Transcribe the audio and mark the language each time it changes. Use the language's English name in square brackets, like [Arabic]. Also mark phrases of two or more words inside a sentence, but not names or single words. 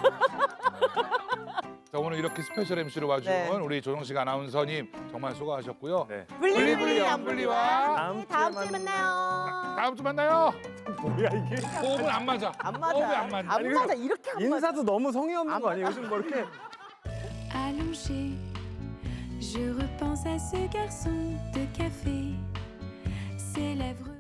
[Korean] 자 오늘 이렇게 [English] special MC [Korean] 로 와준 네. 우리 조정식 아나운서님 정말 수고하셨고요. 네. 블리블리 연블리와 다음 다음 주에 주에 만나요. 다음 주 만나요. 뭐야 이게? 호흡은 안 맞아. 안 호흡이 맞아. 안 맞아. 안 맞아. 이렇게 안 맞아. 인사도 너무 성의 없는 거 아니에요? 요즘 뭐 이렇게 [French] Allongé, je repense à ce garçon de café, ses lèvres